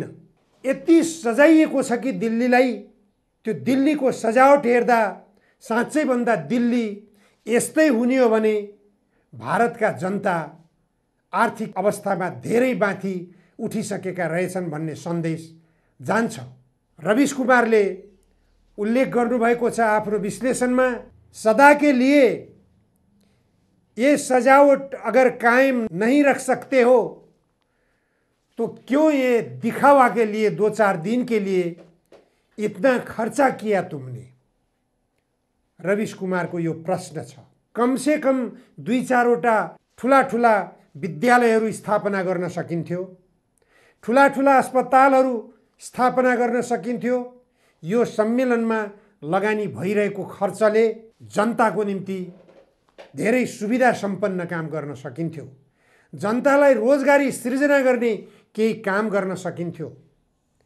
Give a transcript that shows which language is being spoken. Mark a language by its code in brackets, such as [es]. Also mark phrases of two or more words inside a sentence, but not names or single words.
[ne] यति सजाइएको छ कि दिल्लीलाई, त्यो दिल्लीको सजावट हेर्दा साँच्चै भन्दा दिल्ली यस्तै हुने हो भने भारतका जनता आर्थिक अवस्थामा धेरै माथि उठिसकेका रहेछन् भन्ने सन्देश जान्छ। रविश कुमारले उल्लेख गर्नुभएको छ आफ्नो विश्लेषणमा, [hi] सदा के लिए ये सजावट अगर कायम नहीं रख सकते हो तो क्यों ये दिखावा के लिए 2-4 दिन के लिए इतना खर्चा किया तुमने। [ne] रविश कुमारको यो प्रश्न छ। [hi] कम से कम [ne] 2-4 वटा ठुला ठुला विद्यालयहरू स्थापना गर्न सकिन्थ्यो, ठुला ठुला अस्पतालहरू स्थापना गर्न सकिन्थ्यो। यो सम्मेलनमा लगानी भइरहेको खर्चले जनताको निम्ति धेरै सुविधा सम्पन्न काम गर्न सकिन्थ्यो, जनतालाई रोजगारी सृजना गर्ने केही काम गर्न सकिन्थ्यो।